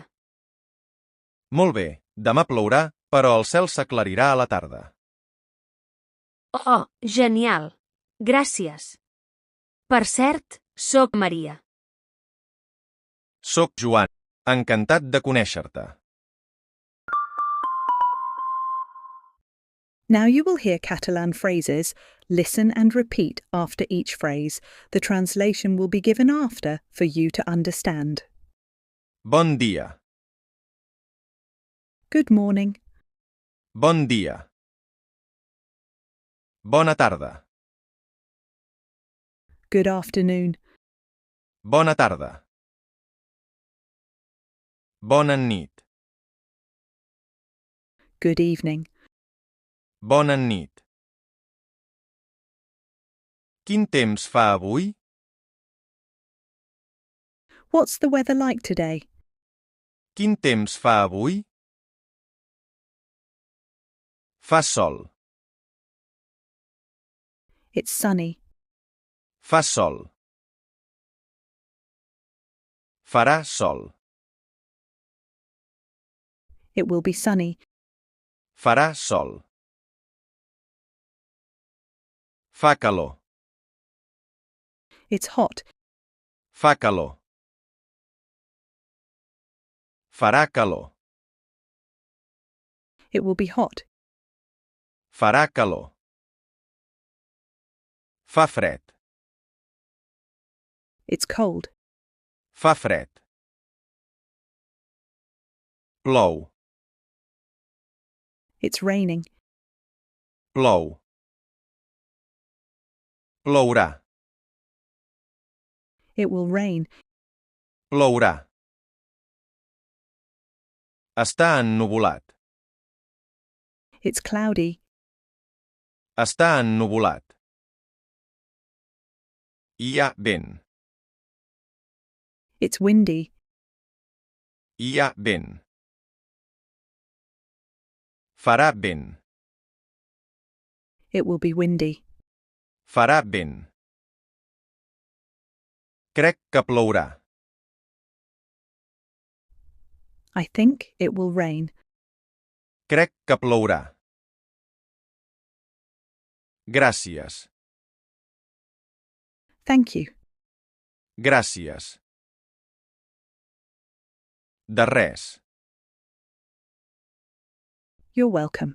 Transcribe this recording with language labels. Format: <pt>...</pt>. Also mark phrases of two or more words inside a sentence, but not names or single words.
<ca>Molt bé, demà plourà, però el cel s'aclarirà a la tarda. Oh, genial. Gràcies. Per cert, soc Maria. Soc Joan. Encantat de conèixer-te.</ca> <en>Now you will hear Catalan phrases. Listen and repeat after each phrase. The translation will be given after for you to understand.</en> <ca>Bon dia.</ca> <en>Good morning.</en> <ca>Bon dia. Bona tarda.</ca> <en>Good afternoon.</en> <ca>Bona tarda. Bona nit.</ca> <en>Good evening.</en> <ca>Bona nit. Quin temps fa avui?</ca> <en>What's the weather like today?</en> <ca>Quin temps fa avui? Fa sol.</ca> <en>It's sunny.</en> <ca>Fa sol. Farà sol.</ca> <en>It will be sunny.</en> <ca>Farà sol. Fa calor.</ca> <en>It's hot.</en> <ca>Fa calor. Farà calor.</ca> <en>It will be hot.</en> <ca>Farà calor. Fa fred.</ca> <en>It's cold.</en> <ca>Fa fred. Plou.</ca> <en>It's raining.</en> <ca>Plou. Plourà.</ca> <en>It will rain.</en> <ca>Plourà. Està ennuvolat.</ca> <en>It's cloudy.</en> <ca>Està ennuvolat. Hi ha vent.</ca> <en>It's windy.</en> <ca>Hi ha vent. Farà vent.</ca> <en>It will be windy.</en> <ca>Farà vent. Crec que plourà.</ca> <en>I think it will rain.</en> <ca>Crec que plourà. Gràcies.</ca> <en>Thank you.</en> <ca>Gràcies. De res.</ca> <en>You're welcome.</en>